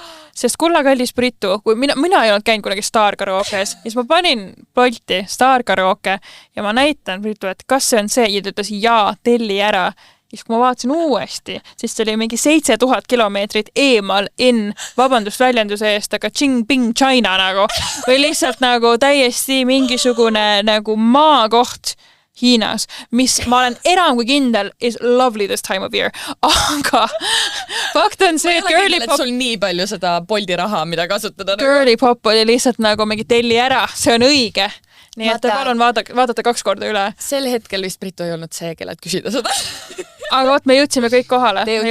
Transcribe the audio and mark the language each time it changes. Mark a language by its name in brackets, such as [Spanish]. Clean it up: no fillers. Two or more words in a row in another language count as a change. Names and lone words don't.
[Estonian] Sest kulla kallis Britu, kui mina ei olnud käinud kunagi [English] Star karaokes, [Estonian] siis ma panin Bolti [English] Star karaoke [Estonian] ja ma näitan Britu, et kas see on see ja ta ütles jaa, telli ära. Siis kui ma vaatasin uuesti, siis see oli mingi 7000 kilomeetrit eemal vabandust väljenduse eest, aga Qingping China nagu, või lihtsalt nagu täiesti mingisugune nagu maakoht Hiinas, mis ma olen enam kui kindel [English] is lovely this time of year. [Estonian] Aga fakt on see, et [English] girly pop... [Estonian] sul nii palju seda Bolti raha, mida kasutada. [English] Girly pop [Estonian] oli lihtsalt nagu mingi telli ära, see on õige. Nii et palun vaadata 2 korda üle. Sel hetkel vist Britu ei olnud see, kellelt küsida seda. Aga me jõudsime kõik kohale.